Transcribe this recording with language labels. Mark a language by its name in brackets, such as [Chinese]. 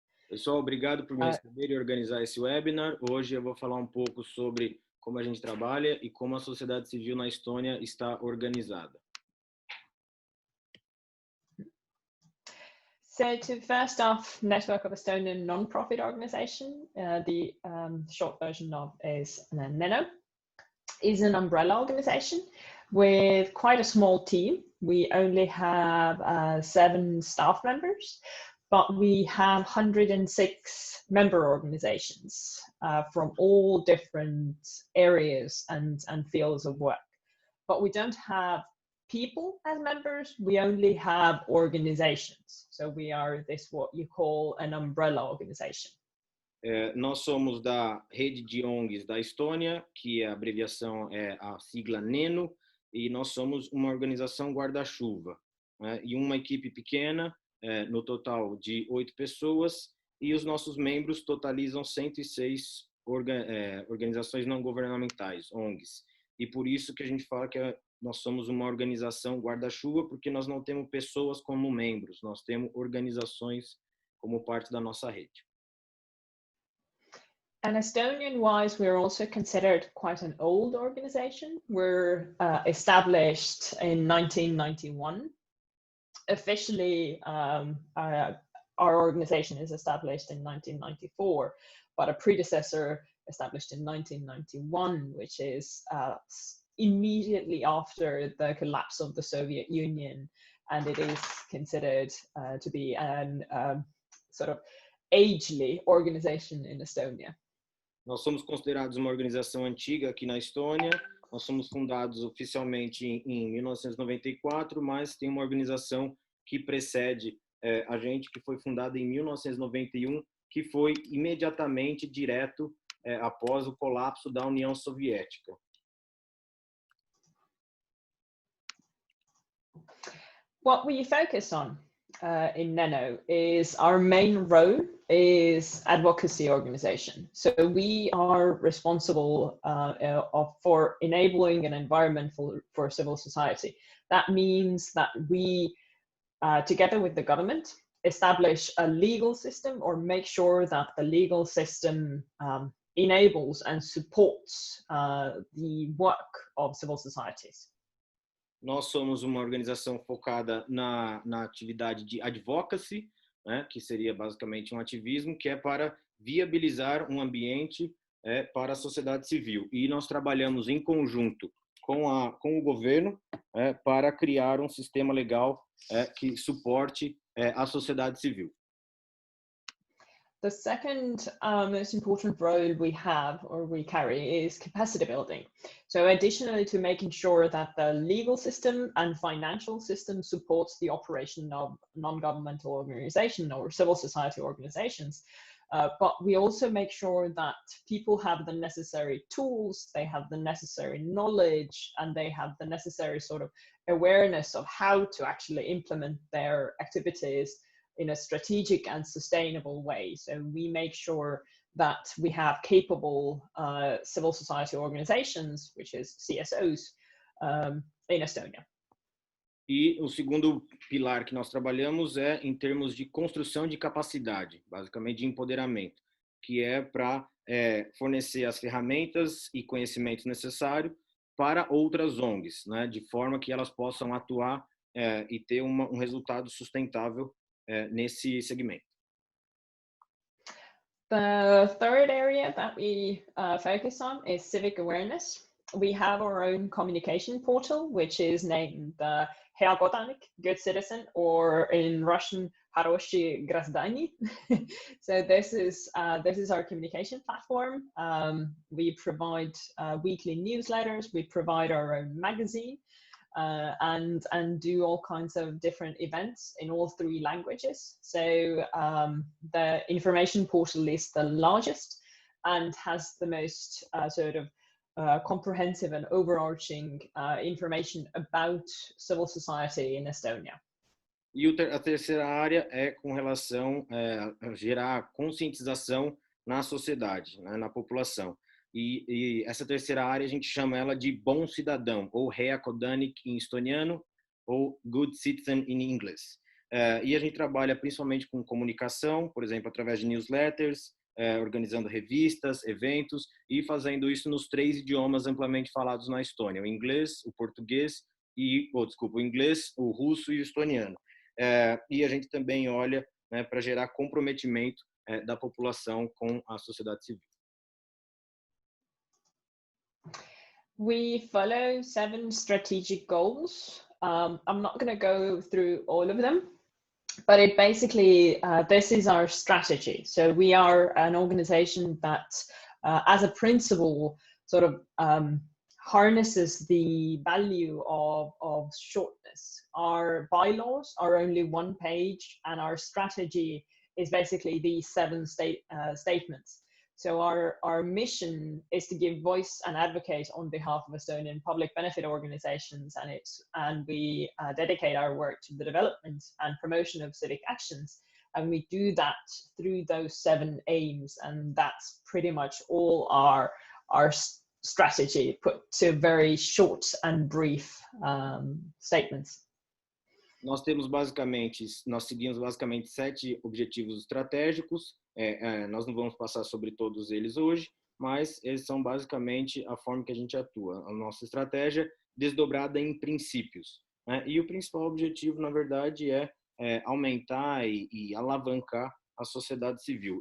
[Portuguese] Pessoal, obrigado por me receber e organizar esse webinar. Hoje eu vou falar um pouco sobre como a gente trabalha e como a sociedade civil na Estônia está organizada. [English] So to first off, Network of Estonian Nonprofit Organization, the short version of is NENO, is an umbrella organization with quite a small team. We only have 7 staff members, but we have 106 member organizations from all different areas and fields of work. But we don't have people as members, we only have organizations. So we are this, what you call an umbrella organization. [Portuguese] Nós somos da rede de ONGs da Estônia, que a abreviação é a sigla NENO, e nós somos uma organização guarda-chuva, né? E uma equipe pequena, no total de 8 pessoas, e os nossos membros totalizam 106 organizações não governamentais, ONGs. E por isso que a gente fala que nós somos uma organização guarda-chuva, porque nós não temos pessoas como membros, nós temos organizações como parte da nossa rede. [English] And Estonian-wise, we're also considered quite an old organization. We're established in 1991. Officially, our organization is established in 1994, but a predecessor established in 1991, which is immediately after the collapse of the Soviet Union, and it is considered to be an sort of agely organization in Estonia. [Portuguese] Nós somos considerados uma organização antiga aqui na Estônia. Nós somos fundados oficialmente em 1994, mas tem uma organização que precede a gente, que foi fundada em 1991, que foi imediatamente direto após o colapso da União Soviética. [English] What we focus on in NENO is our main role is advocacy organization. So we are responsible for enabling an environment for civil society. That means that we, together with the government, establish a legal system or make sure that the legal system enables and supports the work of civil societies. [Portuguese] Nós somos uma organização focada na atividade de advocacy, né, que seria basicamente um ativismo, que é para viabilizar um ambiente para a sociedade civil. E nós trabalhamos em conjunto com o governo para criar um sistema legal que suporte a sociedade civil. [English] The second most important role we have or we carry is capacity building. So additionally to making sure that the legal system and financial system supports the operation of non-governmental organizations or civil society organizations, but we also make sure that people have the necessary tools, they have the necessary knowledge, and they have the necessary sort of awareness of how to actually implement their activities in a strategic and sustainable way. So we make sure that we have capable civil society organizations, which is CSOs, in Estonia. [Portuguese] E o segundo pilar que nós trabalhamos é em termos de construção de capacidade, basicamente de empoderamento, que é para fornecer as ferramentas e conhecimentos necessários para outras ONGs, né, de forma que elas possam atuar e ter um resultado sustentável nesse segmento. [English] The third area that we focus on is civic awareness. We have our own communication portal, which is named Kodanik, Good Citizen, or in Russian, [Russian] Хороший гражданин. [English] So this is our communication platform. We provide weekly newsletters. We provide our own magazine. And do all kinds of different events in all 3 languages. So the information portal is the largest and has the most sort of comprehensive and overarching information about civil society in Estonia. [Portuguese] E a terceira área é com relação a gerar conscientização na sociedade, né, na população. E essa terceira área a gente chama ela de bom cidadão, ou Kodanik em estoniano, ou [English] good citizen [Portuguese] em inglês. E a gente trabalha principalmente com comunicação, por exemplo, através de newsletters, organizando revistas, eventos e fazendo isso nos 3 idiomas amplamente falados na Estônia: o inglês, o português o inglês, o russo e o estoniano. E a gente também olha, né, para gerar comprometimento da população com a sociedade civil. [English] We follow 7 strategic goals. I'm not going to go through all of them, but it basically, this is our strategy. So we are an organization that, as a principle, sort of harnesses the value of shortness. Our bylaws are only 1 page, and our strategy is basically these 7 statements. So our mission is to give voice and advocate on behalf of Estonian public benefit organizations, and we dedicate our work to the development and promotion of civic actions. And we do that through those 7 aims, and that's pretty much all our strategy, put to very short and brief statements. [Portuguese] Nós seguimos basicamente 7 objetivos estratégicos. Nós não vamos passar sobre todos eles hoje, mas eles são basicamente a forma que a gente atua. A nossa estratégia desdobrada em princípios, né? E o principal objetivo, na verdade, é aumentar e alavancar a sociedade civil.